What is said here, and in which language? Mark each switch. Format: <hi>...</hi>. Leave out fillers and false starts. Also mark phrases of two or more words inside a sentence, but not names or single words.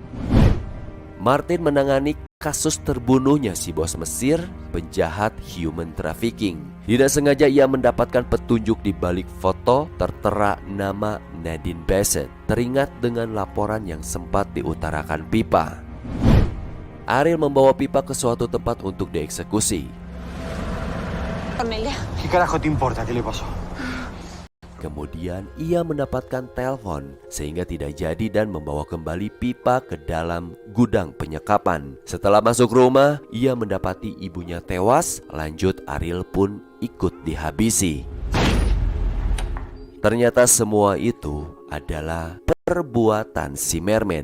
<id>Martin menangani kasus terbunuhnya si bos Mesir, penjahat</id> <en>human trafficking.</en> <id>Tidak sengaja ia mendapatkan petunjuk di balik foto tertera nama Nadine Bassett. Teringat dengan laporan yang sempat diutarakan Pipa. Ariel membawa Pipa ke suatu tempat untuk dieksekusi. Cornelia.</id> <es>¿Qué carajo te importa? ¿Qué le pasó?</es> <id>Kemudian ia mendapatkan telepon sehingga tidak jadi dan membawa kembali Pipa ke dalam gudang penyekapan. Setelah masuk rumah, ia mendapati ibunya tewas, lanjut Ariel pun ikut dihabisi. Ternyata semua itu adalah perbuatan si mermaid.</id>